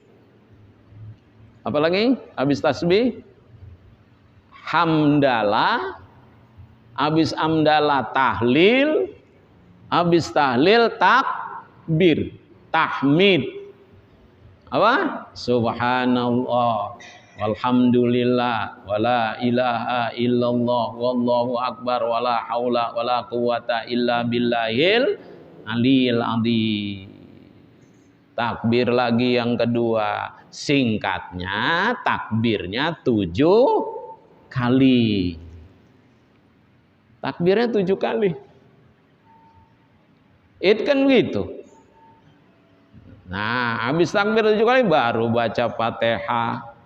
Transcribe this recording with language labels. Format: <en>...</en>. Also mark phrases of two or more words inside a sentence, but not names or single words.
<id>Apalagi habis tasbih? Hamdalah. Habis hamdalah tahlil. Habis tahlil takbir, tahmid. Apa?</id> <ar>سبحان الله والحمد لله ولا إله إلا الله والله أكبر ولا حول ولا قوة إلا بالله العلي العظيم.</ar> <id>Takbir lagi yang kedua. Singkatnya takbirnya 7 kali. Takbirnya 7 kali. Itu kan begitu. Nah, habis takbir 7 kali baru baca Fatihah.</id>